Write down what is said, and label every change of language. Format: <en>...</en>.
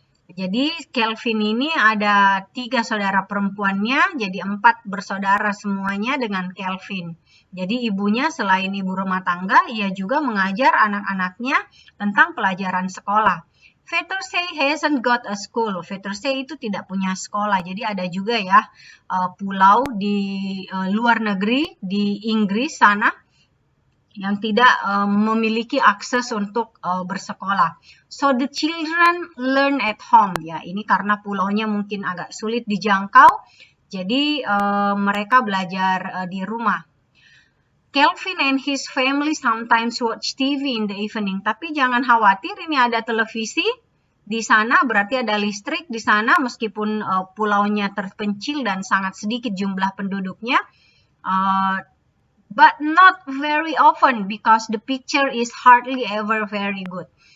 <id>Jadi Calvin ini ada 3 saudara perempuannya, jadi 4 bersaudara semuanya dengan Calvin. Jadi ibunya selain ibu rumah tangga, ia juga mengajar anak-anaknya tentang pelajaran sekolah.</id> <en>Fetersay hasn't got a school.</en> <id>Fetersay itu tidak punya sekolah. Jadi ada juga ya pulau di luar negeri di Inggris sana yang tidak memiliki akses untuk bersekolah.</id> <en>So the children learn at home.</en> <id>Ya, ini karena pulaunya mungkin agak sulit dijangkau. Jadi mereka belajar di rumah.</id> <en>Calvin and his family sometimes watch TV in the evening.</en> <id>Tapi jangan khawatir, ini ada televisi di sana, berarti ada listrik di sana meskipun pulaunya terpencil dan sangat sedikit jumlah penduduknya.</id> <en>But not very often because the picture is hardly ever very good.</en>